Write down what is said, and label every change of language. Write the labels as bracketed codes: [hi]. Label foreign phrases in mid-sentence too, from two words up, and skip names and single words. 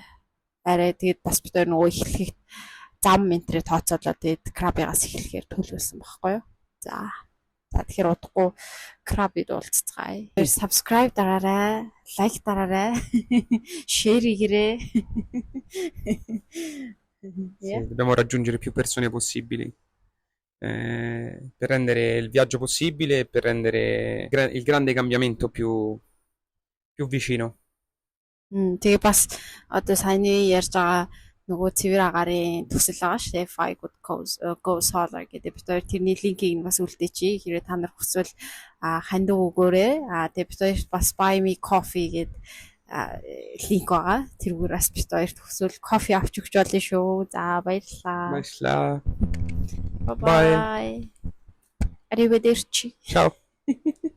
[mn] Арай тэгээд бас бид нөгөө эхлэхэд зам ментрээ тооцоолоо тэгээд Крабигаас эхлэхээр төлөвлөсөн байхгүй юу. За тэгэхээр удахгүй Крабид уулзцгаая. Subscribe дараарай, лайк дараарай, share хийгээрэй. [it] Dobbiamo raggiungere più persone possibili per rendere il viaggio possibile e per rendere il grande cambiamento più vicino. [mn] Тэгээ бас одоо саяны ярьж байгаа нөгөө цэвэр агарын төсөл байгаа шүү дээ. Five Good Go Solar гэдэг. Бид хоёр тэрний линкийг бас үлдээчихье. Хэрвээ та нар хүсвэл хандив өгөөрэй. Тэгээ бид хоёр бас Buy Me Coffee гэдэг линк байгаа. Тэргээр бас бид хоёрт хүсвэл кофе авч өгч болно шүү. За баярлалаа. Баярлалаа. [en] Bye bye. [it] Arrivederci. Ciao.